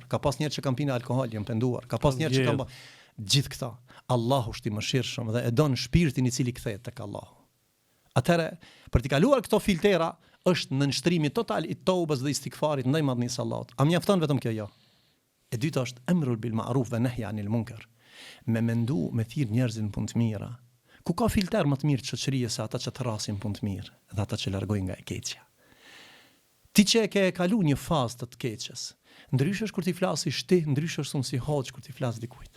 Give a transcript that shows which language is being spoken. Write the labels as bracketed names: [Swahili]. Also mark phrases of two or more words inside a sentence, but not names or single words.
[Albanian] Ka pas njerëz që kanë pinë alkool, janë penduar. Ka pas njerëz që kanë gjithë këta. Allahu është i mëshirshëm dhe e don shpirtin i cili kthehet tek Allahu. Atëherë, për të kaluar këto filtera, është nënshtrimi total i toubës dhe istighfarit ndaj madhnisë Allahut. A mjafton vetëm kjo? Jo. E dyta është [Arabic] أمر بالمعروف ونهي عن المنكر. [Albanian] Me mendu, me thirr njerëzin punë të mira. Ku ka filter më të mirë të shoqërisë se ata që të rrasin punë të mirë dhe ata që largojnë nga e keqja. Ti që e ke kalu një fazë të keqes, ndryshe është kur ti flasish ti, ndryshe është unë si hoç kur ti flas dikujt.